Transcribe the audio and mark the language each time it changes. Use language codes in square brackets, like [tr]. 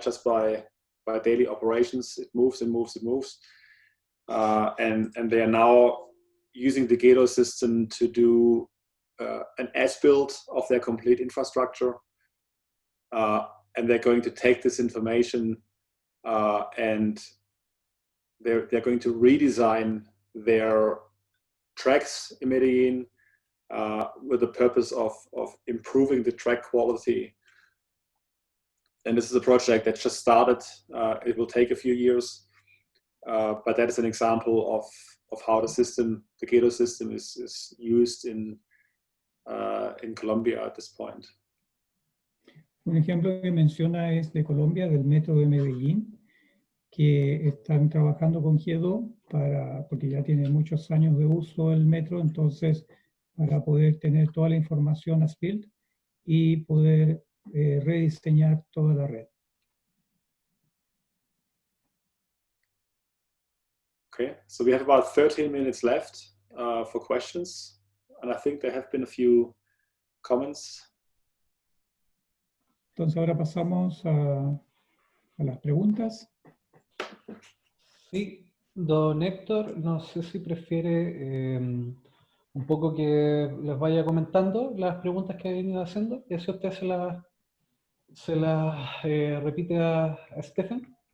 [en] Just by daily operations, it moves and moves and moves, and they are now using the Gato system to do an as-build of their complete infrastructure, and they're going to take this information and they're going to redesign their tracks in Medellin with the purpose of improving the track quality. And this is a project that just started. It will take a few years, but that is an example of how the Gato system is used in Colombia at this point. [es] Un ejemplo que menciona es de Colombia, del metro de Medellín, que están trabajando con Gato porque ya tiene muchos años de uso el metro, entonces para poder tener toda la información as-built y poder rediseñar toda la red. [en] Okay, so we have about 13 minutes left for questions, and I think there have been a few comments. [es] Entonces ahora pasamos a las preguntas. Sí, don Héctor, no sé si prefiere un poco que les vaya comentando las preguntas que ha venido haciendo, y así usted se las repite a Steffen.